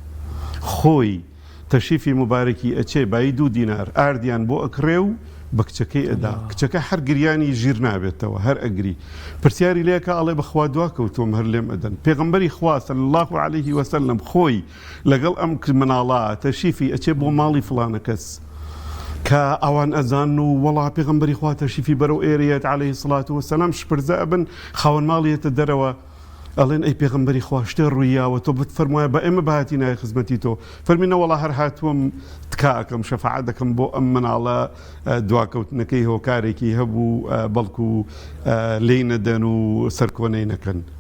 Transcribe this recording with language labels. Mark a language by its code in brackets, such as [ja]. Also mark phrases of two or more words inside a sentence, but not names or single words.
[ckb] خۆی تەشریفی مبارەکی ئەچێ بای 2 دینار ئاردیان بۆ ئەکڕێ و بە کچەکەی ئەدا کچەکە هەر گریانی ژیر نابێتەوە هەر ئەگری پرسیاری لێکە ئەڵێ بەخوا دوا کەوتۆم هەر لێم ئەدەن پێغەمبەری خوا [ar] صلی الله عليه وسلم [ckb] خۆی لەگەڵ ئەم مناڵە تەشریفی ئەچێ بۆ ماڵی فلانە کەس کە ئەوان ئەزان و وەڵا پێغەمبەری خوا تەشریفی بەرەو ئێرەیەت [ar] عليه الصلاة والسلام [ckb] شپرزە ئەبن خاوەن ماڵیەتە دەرەوە ئەڵێن ئەی پێغەمبەری خوا شتێ ڕوویاوە تۆ بفەرموایە بە ئێمە بەهاتی نایە خزمەتی تۆ فەرمینە وەڵا هەر هاتووەم تکاکەم شەفاعەت دەکەم بۆ ئەم مناڵە دواکەوتنەکەی هۆکارێکی هەبوو بەڵکو لێی نەدەن و سەرکۆنەی نەکەن